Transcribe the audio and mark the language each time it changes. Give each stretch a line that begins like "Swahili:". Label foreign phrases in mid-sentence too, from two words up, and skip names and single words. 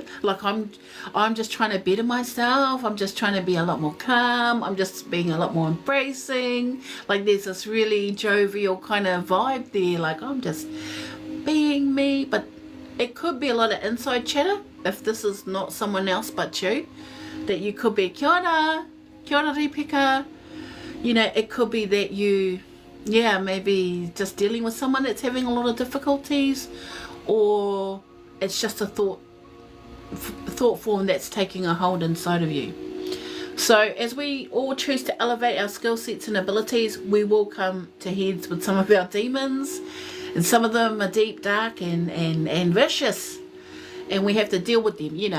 English: Like I'm just trying to better myself. I'm just trying to be a lot more calm. I'm just being a lot more embracing. Like there's this really jovial kind of vibe there. Like I'm just being me. But it could be a lot of inside chatter if this is not someone else but you. That you could be
Māori: kia ora ripika.
English: You know, it could be that you, yeah, maybe just dealing with someone that's having a lot of difficulties, or it's just a thought form that's taking a hold inside of you. So as we all choose to elevate our skill sets and abilities, we will come to heads with some of our demons, and some of them are deep, dark, and vicious, and we have to deal with them, you know.